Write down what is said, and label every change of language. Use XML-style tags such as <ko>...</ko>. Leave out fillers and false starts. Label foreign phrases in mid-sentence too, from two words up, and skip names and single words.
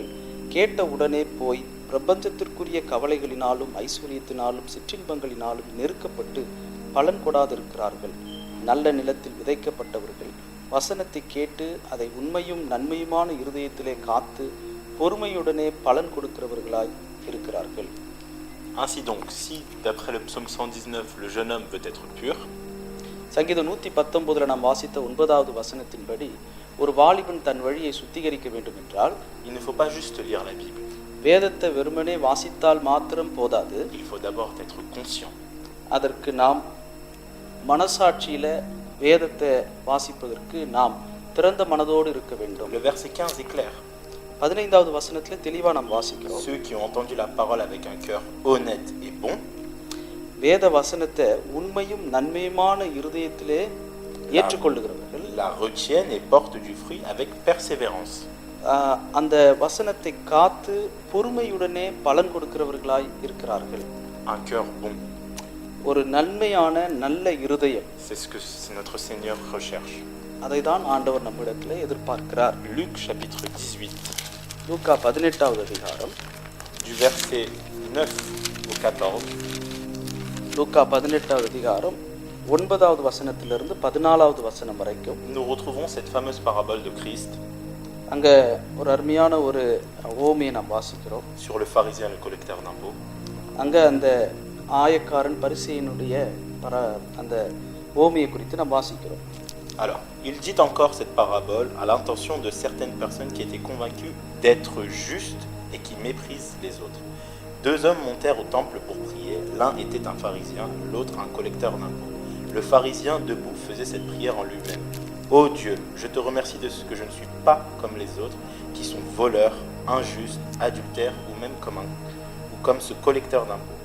<ta>கேட்ட உடனே போய் பிரபஞ்சத்திற்குரிய கவலைகளினாலும் ஐஸ்வர்யத்தினாலும் சிற்றின்பங்களினாலும் நெருக்கப்பட்டு பலன் கொடாதிருக்கிறார்கள். நல்ல நிலத்தில் விதைக்கப்பட்டவர்கள் வசனத்தை கேட்டு அதை உண்மையும் நன்மையுமான இருதயத்திலே காத்து பொறுமையுடனே பலன் கொடுக்கிறவர்களாய் இருக்கிறார்கள்.</ta> <fr>Ainsi donc, si, d'après le psaume 119, le jeune homme veut être pur,</fr> <ta>சங்கீதம் 119 நாம் வாசித்த 9வது வசனத்தின்படி ஒரு வாலிபன் தன் வழியை சுத்திகரிக்க வேண்டும் என்றால்</ta> <fr>il ne faut pas juste lire la Bible.</fr> <ta>வேதத்தை வெறுமனே வாசித்தால் மாத்திரம் போதாது.</ta> <fr>Il faut d'abord être conscient.</fr> <ta>அதற்கு நாம் மனசாட்சியில வேதத்தை வாசிப்பதற்கு நாம் திறந்த மனதோடு இருக்க வேண்டும்.</ta> <fr>Le verset 15 est clair.</fr> <ta>15வது வசனத்துல தெளிவா நாம் வாசிக்கிறோம்.</ta> <fr>Ceux qui ont entendu la parole avec un cœur honnête et bon,</fr> <ta>வேத வசனத்தை உண்மையும் நன்மையுமான இருதயத்திலே ஏற்றுக்கொள்ளுகிறவர்கள்</ta> <fr>la retiennent et portent du fruit avec persévérance.</fr> <ta>அந்த வசனத்தை காத்து பொறுமையுடனே பலன் கொடுக்கிறவர்களாய் இருக்கிறார்கள்.</ta> <fr>Un cœur bon,</fr> <ta>ஒரு நன்மையான நல்ல இருதயம்,</ta> <fr>c'est ce que notre Seigneur recherche.</fr> <ta>அதை தான் ஆண்டவர் நம்மிடத்தில் எதிர்பார்க்கிறார்.</ta> <fr>Luc chapitre 18,</fr> <ta>லூக்கா 18வது அதிகாரம்</ta> <fr>du verset 9 au 14,</fr> <ta>லூக்கா 18வது அதிகாரம் 9வது வசனத்திலிருந்து 14வது வசனம் வரைக்கும்</ta> <fr>nous retrouvons cette fameuse parabole de Christ</fr> <ta>அங்க ஒரு அருமையான ஒரு ஓமையை நாம் வாசிக்கிறோம்.</ta> <fr>sur le pharisien et le collecteur d'impôts.</fr> <ta>அங்க அந்த ஆயக்காரன் பரிசேயனுடைய அந்த ஓமையை குறித்து நாம் வாசிக்கிறோம்.</ta> <fr>Alors, il dit encore cette parabole à l'intention de certaines personnes qui étaient convaincues d'être justes et qui méprisent les autres. Deux hommes montèrent au temple pour prier. L'un était un pharisien, l'autre un collecteur d'impôts. Le pharisien, debout, faisait cette prière en lui-même. Ô Dieu, je te remercie de ce que je ne suis pas comme les autres, qui sont voleurs, injustes, adultères ou même comme ce collecteur d'impôts.</fr>